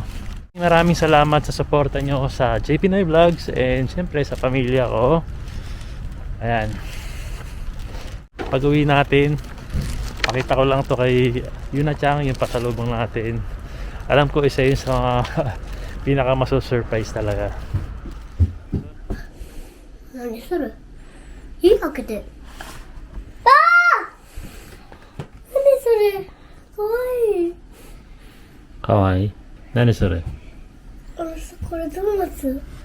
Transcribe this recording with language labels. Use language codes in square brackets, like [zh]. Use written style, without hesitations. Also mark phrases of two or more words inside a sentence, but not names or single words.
[tl] Maraming salamat sa suporta nyo sa JP Noy Vlogs and syempre sa pamilya ko. Ayan. Pag-uwi natin, Pakita ko lang to kay Yuna-chan, yung pasalubong natin. Alam ko isa yun sa mga pinaka maso-surprise talaga. [ja] 何する火かけて。ああ何それかわいい。かわいい。何それ？これドーナツ。